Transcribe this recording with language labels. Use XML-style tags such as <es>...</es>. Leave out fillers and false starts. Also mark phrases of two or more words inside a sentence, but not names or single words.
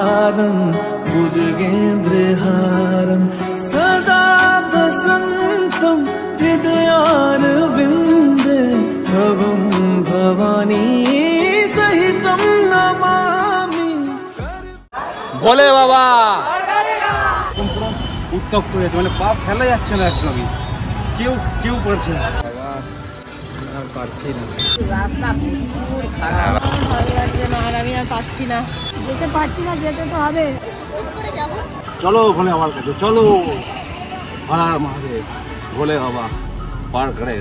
<sa>पारं भुजगेन्द्रहारं सदा वसन्तं हृदयारविन्दे भवं भवानी सहितं नमामि।</sa> <bn>भोले बाबा উত্তপ্ত হয়েছে, মানে পা ফেলা যাচ্ছে না একদমই, কেউ কেউ করছে না, পারছি না, রাস্তা প্রচুর খারাপ, ভালো লাগছে না, আর আমি আর পাচ্ছি না, যেতে পারছি না, যেতে তো হবে। চলো ওখানে আমার কাছে চলো, হর মহাদেব,</bn> <hi>भोले बाबा पार करेगा।</hi>